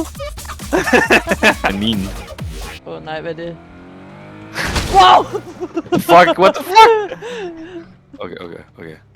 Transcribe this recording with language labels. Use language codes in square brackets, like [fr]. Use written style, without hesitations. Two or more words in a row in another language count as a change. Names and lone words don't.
[da] Men min. Nej, hvad er det? Wow! [en] Fuck, what the fuck? [da] Okay.